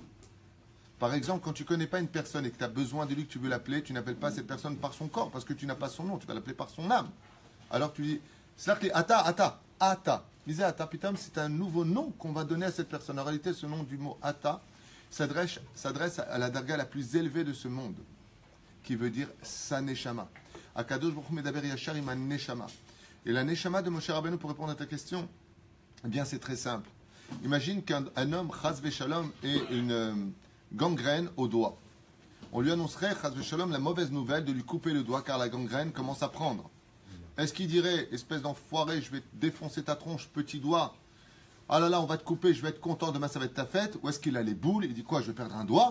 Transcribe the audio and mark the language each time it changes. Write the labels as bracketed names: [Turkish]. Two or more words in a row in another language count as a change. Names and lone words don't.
[French] Par exemple, quand tu ne connais pas une personne et que tu as besoin de lui, que tu veux l'appeler, tu n'appelles pas cette personne par son corps parce que tu n'as pas son nom, tu vas l'appeler par son âme. Alors tu dis, c'est [Hebrew] אתה, אתה, אתה. [French] Disais Ata, putain, c'est un nouveau nom qu'on va donner à cette personne. En réalité, ce nom du mot Ata s'adresse à la darga la plus élevée de ce monde, qui veut dire sa neshama. [Hebrew] הקדוש ברוך הוא מדבר ישר עם נשמה. [French] Et la neshama de Moshe Rabbeinu, pour répondre à ta question, eh bien c'est très simple. Imagine qu'un homme, [Hebrew] חס ושלום, [French] ait une gangrène au doigt. On lui annoncerait, [Hebrew] חס ושלום, [French] la mauvaise nouvelle de lui couper le doigt car la gangrène commence à prendre. Est-ce qu'il dirait, espèce d'enfoiré, je vais te défoncer ta tronche, petit doigt, ah là là, on va te couper, je vais être content, demain ça va être ta fête, ou est-ce qu'il a les boules, il dit quoi, je vais perdre un doigt?